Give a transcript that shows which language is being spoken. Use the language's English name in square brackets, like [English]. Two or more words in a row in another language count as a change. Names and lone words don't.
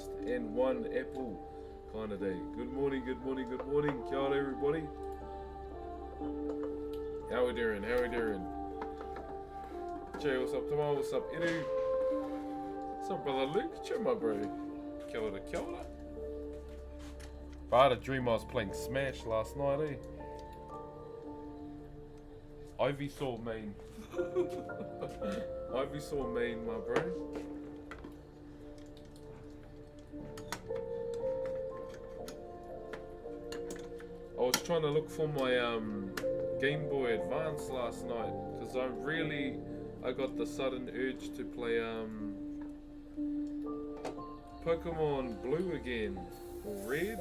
[English] and one apple kind of day. Good morning, good morning, good morning. [Māori] Kia ora, [English] everybody. How we doing? How we doing? Jay, what's up? Tomorrow, what's up? Edu. What's up, brother Luke? Chill, my bro. [Māori] Kia ora, kia ora. [English] I had a dream I was playing Smash last night, eh? Ivysaur main. Ivysaur main, my bro. I was trying to look for my Game Boy Advance last night because I got the sudden urge to play Pokemon Blue again, or Reds.